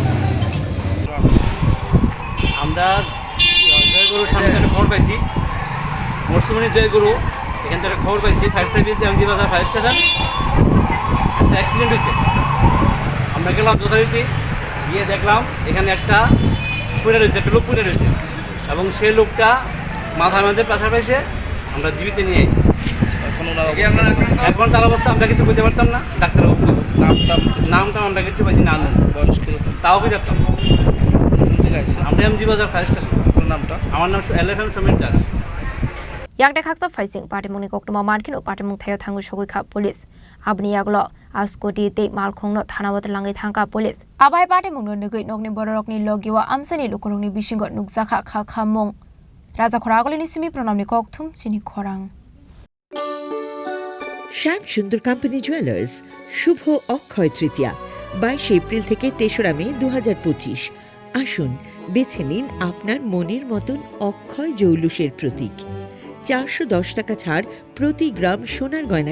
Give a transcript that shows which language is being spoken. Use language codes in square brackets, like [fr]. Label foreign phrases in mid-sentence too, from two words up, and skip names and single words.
[bn] আমরা জয়গুরুর সামনে থেকে খবর পাইছি মরসুমনি জয়গুরু এখান থেকে খবর পাইছি ফায়ার সার্ভিস এমজি বাজার ফায়ার স্টেশন একটা অ্যাক্সিডেন্ট হয়েছে আমরা গেলাম যথারীতি গিয়ে দেখলাম এখানে একটা পুড়ে রয়েছে একটা লোক পুড়ে রয়েছে এবং সেই লোকটা মাথার মধ্যে প্রেসার পাইছে আমরা জীবিত নিয়ে এসেছি এখন তার অবস্থা আমরা কিছু বুঝতে পারতাম না ডাক্তার নামটা আমরা কিছু পাইছি না বয়স কিরকম তাও কি জানতাম আমরা এমজি বাজার ফায়ার স্টেশন আপনার নামটা আমার নাম এলএফএম সমীর দাস [trp] yakde khaksa faising Patimungo koktuma markin o Patimung thayo thangu shogui kha police abni yaglo askoti te Malkhung no thanawat langai thangka police abai Patimung no nugui nokni bororokni logiwa amsani lukorongni bisingo nukjakha kha khamung raja khoragolini simi pronamni kokthum Chini Khorang [bn] শ্যাম সুন্দর কোম্পানি জুয়েলার্স শুভ অক্ষয় তৃতীয়া 22 এপ্রিল থেকে 3রা মে 2025 আসুন বেছে নিন আপনার মনের মতন অক্ষয় জৌলুসের প্রতীক 410 টাকা ছাড় প্রতি গ্রাম সোনার গয়না